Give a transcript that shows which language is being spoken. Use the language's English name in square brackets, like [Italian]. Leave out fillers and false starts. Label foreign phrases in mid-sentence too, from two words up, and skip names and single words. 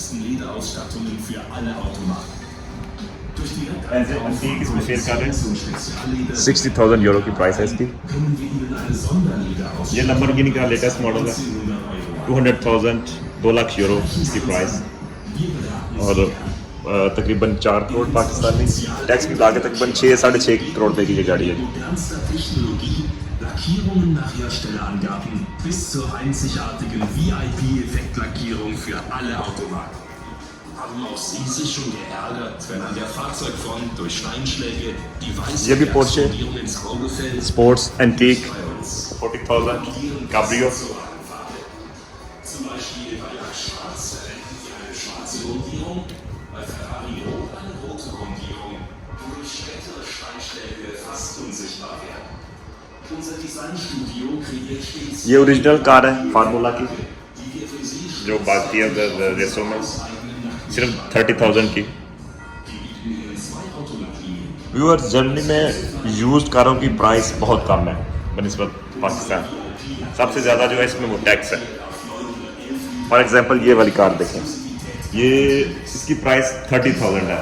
[Urdu] ایسے انٹیک اس میں سیل کر رہے ہیں, 60,000 یورو کی پرائس ہے اس کی. یہ لمبورگینی کا [English] latest model [Urdu] ہے, 200,000, 2 لاکھ یورو اس کی پرائس, اور تقریباً 4 کروڑ پاکستانی, ٹیکس بھی لا کے تقریباً 6-6.5 کروڑ روپے کی یہ گاڑی ہے. [German] Lackierungen nach Herstellerangaben bis zur einzigartigen VIP-Effektlackierung für alle Automarken. Haben auch Sie sich schon geärgert, wenn an der Fahrzeugfront durch Steinschläge die weiße Lackierung ins Auge fällt? [English] sports antique 40,000 cabrio. [German] Zum Beispiel bei Lack Schwarz verwenden wir eine schwarze Grundierung, bei Ferrari Rot eine rote Grundierung, die durch spätere Steinschläge fast unsichtbar werden. Unser Designstudio kreiert stets [Urdu] یہ [English] original car [Urdu] ہے فارمولا کی, [German] die wir für Sie [Urdu] جو باقی ہے ریسوں میں صرف 30,000 کی. ویورز, جرمنی میں یوزڈ کاروں کی پرائس بہت کم ہے بنسبت پاکستان. سب سے زیادہ جو ہے اس میں وہ ٹیکس ہے. [English] for example [Urdu] یہ والی کار دیکھیں, یہ اس کی پرائس 30,000 ہے.